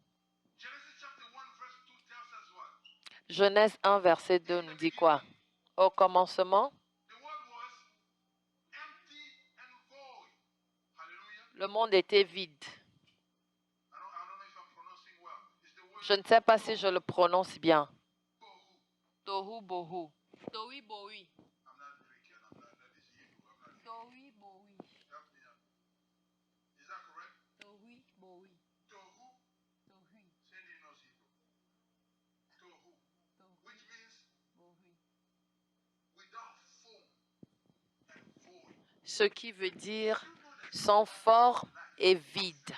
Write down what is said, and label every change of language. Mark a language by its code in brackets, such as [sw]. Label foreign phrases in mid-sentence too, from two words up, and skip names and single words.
[fr] Genèse 1, verset 2 nous dit quoi? Au commencement, le monde était vide. Je ne sais pas si je le prononce bien. [he] Tohu bohu. Tohu bohui. Tohu bohui. Tohu bohui. [fr] Ce qui veut dire sans forme et vide.